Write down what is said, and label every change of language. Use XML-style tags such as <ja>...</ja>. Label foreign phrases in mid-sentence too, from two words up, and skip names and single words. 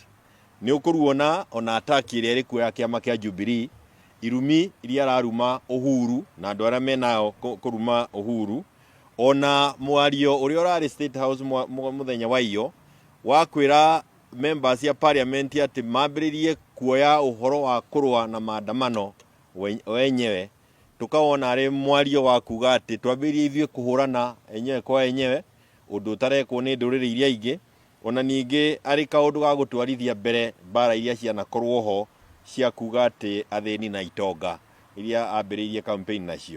<ki>Ni ukuruona ona attack ile iri kuya kiama kia Jubilee irumi iria raruma uhuru na andu aria menao kuruma uhuru ona mwario uria urari State House muthenya wa iyo wa kwira members ya parliament ati mambiririe kuoya uhoro wa kurua na maandamano wenyewe. Tukaona ari mwario wa kuga ati twambirie ithue kuhurana enyewe kwa enyewe undu tarekwo ni nduriri iria ingi ona ningi ari kaundu ga gutwarithia mbere bara iria cianakorwo ho cia kuga ati athini na itonga iria ambiririe campaign nacio.</ki>